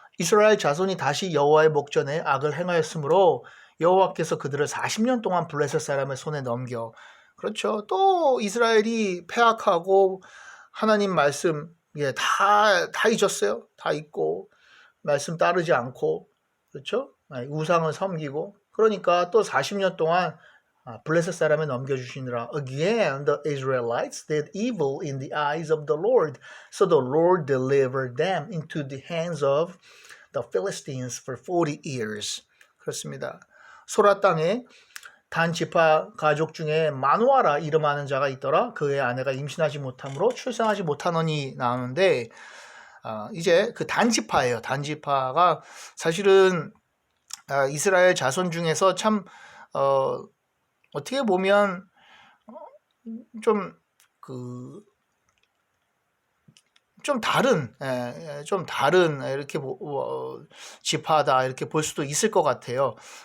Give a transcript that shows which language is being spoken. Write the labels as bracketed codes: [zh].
[ko] 이스라엘 자손이 다시 여호와의 목전에 악을 행하였으므로 여호와께서 그들을 40년 동안 블레셋 사람의 손에 넘겨. 그렇죠. 또 이스라엘이 패악하고 하나님 말씀 다 잊었어요. 다 잊고 말씀 따르지 않고, 그렇죠. 우상을 섬기고, 그러니까 또 40년 동안 블레셋 사람에 넘겨주시느라. [en] Again, the Israelites did evil in the eyes of the Lord, so the Lord delivered them into the hands of the Philistines for 40 years. [ko] 그렇습니다. 소라 땅에 단 지파 가족 중에 마누아라 이름하는 자가 있더라. 그의 아내가 임신하지 못함으로 출산하지 못하노니 나오는데, 이제 그 단지파예요. 단지파가 사실은 이스라엘 자손 중에서 참 어떻게 보면 좀 다른 이렇게 지파다 이렇게 볼 수도 있을 것 같아요.